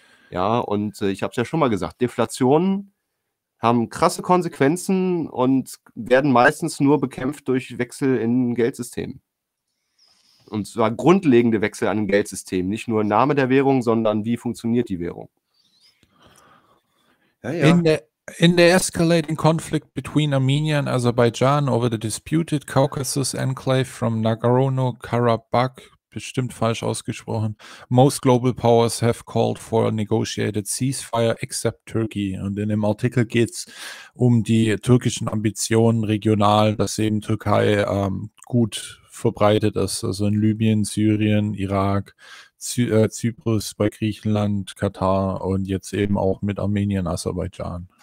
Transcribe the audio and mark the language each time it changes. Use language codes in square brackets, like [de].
[de] Ja, und ich habe es ja schon mal gesagt, Deflationen haben krasse Konsequenzen und werden meistens nur bekämpft durch Wechsel in Geldsystemen. Und zwar grundlegende Wechsel an Geldsystemen, nicht nur Name der Währung, sondern wie funktioniert die Währung. Ja, ja. [en] In the escalating conflict between Armenia and Azerbaijan over the disputed Caucasus enclave from Nagorno-Karabakh, [de] bestimmt falsch ausgesprochen, [en] most global powers have called for a negotiated ceasefire except Turkey. [de] Und in dem Artikel geht es um die türkischen Ambitionen regional, dass eben Türkei gut verbreitet ist, also in Libyen, Syrien, Irak, Zypern, bei Griechenland, Katar und jetzt eben auch mit Armenien, Aserbaidschan.